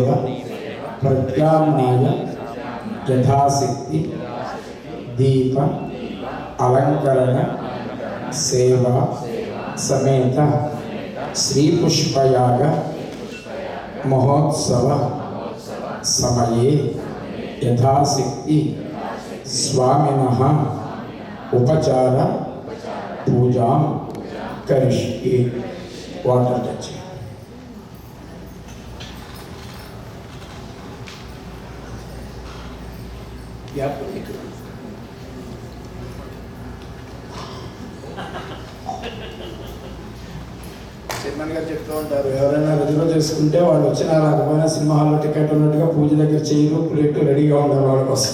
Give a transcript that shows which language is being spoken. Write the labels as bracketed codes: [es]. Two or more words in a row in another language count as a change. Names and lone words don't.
[sa] प्रत्याम्नाय यथाशक्ति दीप अलंकरण सेवा समेत श्री पुष्पयाग महोत्सव समये यथाशक्ति स्वामिनः उपचार पूजा करिष्ये। [en] water touching [te] చైర్మన్ గారు చెప్తూ ఉంటారు, ఎవరైనా రిజర్వ్ చేసుకుంటే వాళ్ళు వచ్చినా రాకపోయినా సినిమా హాల్లో టికెట్ ఉన్నట్టుగా పూజ దగ్గర చేయరు, ప్లేట్ రెడీగా ఉంటారు వాళ్ళ కోసం.